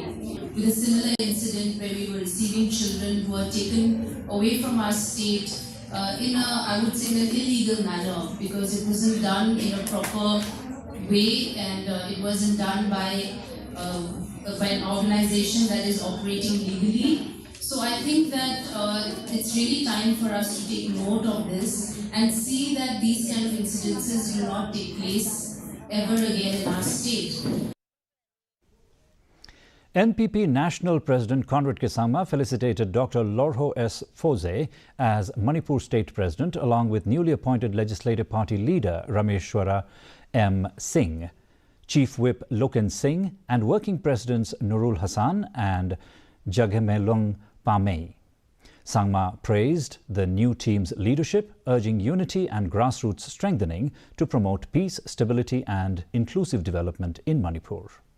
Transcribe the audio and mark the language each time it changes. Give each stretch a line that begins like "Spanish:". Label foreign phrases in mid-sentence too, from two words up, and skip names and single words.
English: With a similar incident where we were receiving children who were taken away from our state in an illegal manner, because it wasn't done in a proper way, and it wasn't done by an organization that is operating legally. So I think that it's really time for us to take note of this and see that these kind of incidences will not take place ever again in our state. NPP National President Conrad Kesangma felicitated Dr. Lorho S. Foze as Manipur State President, along with newly appointed Legislative Party leader Rameshwara M. Singh, Chief Whip Loken Singh, and Working Presidents Nurul Hassan and Jaghemelung Pamei. Sangma praised the new team's leadership, urging unity and grassroots strengthening to promote peace, stability and inclusive development in Manipur.